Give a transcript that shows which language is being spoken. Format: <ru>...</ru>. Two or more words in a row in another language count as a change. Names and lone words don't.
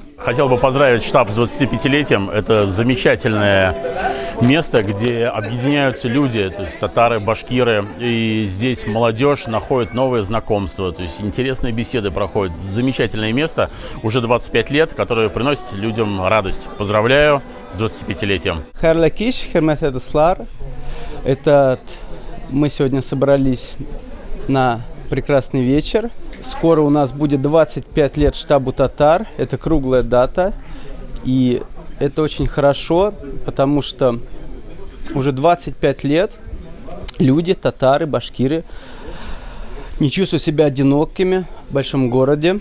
<ru>Хотел бы поздравить штаб с 25-летием. Это замечательное место, где объединяются люди, то есть татары, башкиры, и здесь молодежь находит новые знакомства, то есть интересные беседы проходят. Замечательное место, уже 25 лет, которое приносит людям радость. Поздравляю с 25-летием.</ru> <tt>Хайрлы кич, хөрмәтле дуслар.</tt> <ru>Мы сегодня собрались на прекрасный вечер. Скоро у нас будет 25 лет штабу татар. Это круглая дата. И это очень хорошо, потому что уже 25 лет люди, татары, башкиры, не чувствуют себя одинокими в большом городе.</ru>